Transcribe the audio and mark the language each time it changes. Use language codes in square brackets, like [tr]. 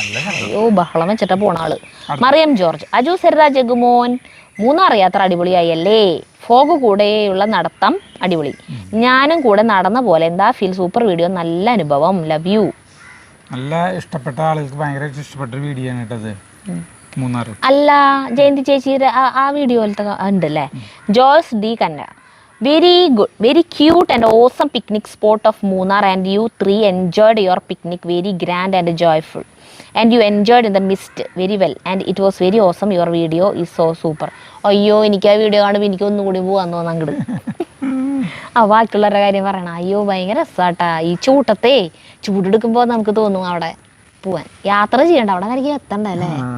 [ml] അയ്യോ ബഹളം വെച്ചിട്ട് പോണ ആള്. മറിയം ജോർജ്, അജു സരിത ജഗുമോൻ, 3 യാത്ര അടിപൊളിയായി അല്ലേ? ഫോഗ് കൂടെയുള്ള നടത്തം അടിപൊളി. ഞാനും കൂടെ നടന്ന പോലെ, എന്താ ഫീൽ? സൂപ്പർ വീഡിയോ, നല്ല അനുഭവം, ലവ് യു. നല്ല ഇഷ്ടപ്പെട്ട ആളുകൾക്ക് ഭയങ്കര ഇഷ്ടപ്പെട്ട വീഡിയോ ആണ് കേട്ടത്. മൂന്നാർ അല്ല ജയന്തി ചേച്ചിയുടെ ആ വീഡിയോ പോലത്തെ ഉണ്ടല്ലേ. [en] Joyce D കന്ന, very good, very cute and awesome picnic spot of Munnar and you 3 enjoyed your picnic very grand and joyful and you enjoyed in the mist very well and it was very awesome. Your video is so super. [ml] അയ്യോ എനിക്ക് ആ video കാണുമ്പോൾ എനിക്ക് ഒന്നും കൂടി പോകാൻ തോന്നുന്നു അങ്ങോട്ട്. ആ ബാക്കിയുള്ളവരുടെ കാര്യം പറയണം. അയ്യോ ഭയങ്കര രസാട്ടാ ഈ ചൂട്ടത്തെ, ചൂടെടുക്കുമ്പോൾ നമുക്ക് തോന്നും അവിടെ പോവാൻ, യാത്ര ചെയ്യണ്ട, അവിടെ നിനക്ക് എത്തണ്ടല്ലേ.